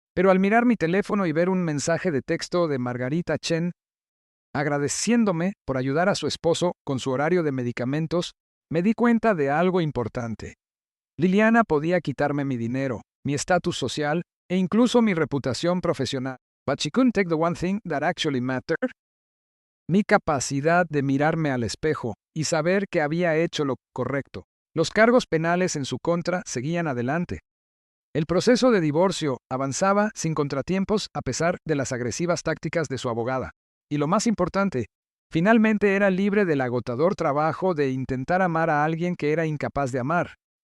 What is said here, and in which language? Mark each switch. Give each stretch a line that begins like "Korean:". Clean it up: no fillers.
Spanish: Pero al mirar mi teléfono y ver un mensaje de texto de Margarita Chen, agradeciéndome por ayudar a su esposo con su horario de medicamentos, me di cuenta de algo importante. Liliana podía quitarme mi dinero, mi estatus social e incluso mi reputación profesional.
English: But she couldn't take the one thing that actually mattered.
Spanish: Mi capacidad de mirarme al espejo y saber que había hecho lo correcto. Los cargos penales en su contra seguían adelante. El proceso de divorcio avanzaba sin contratiempos a pesar de las agresivas tácticas de su abogada. Y lo más importante, finalmente era libre del agotador trabajo de intentar amar a alguien que era incapaz de amar.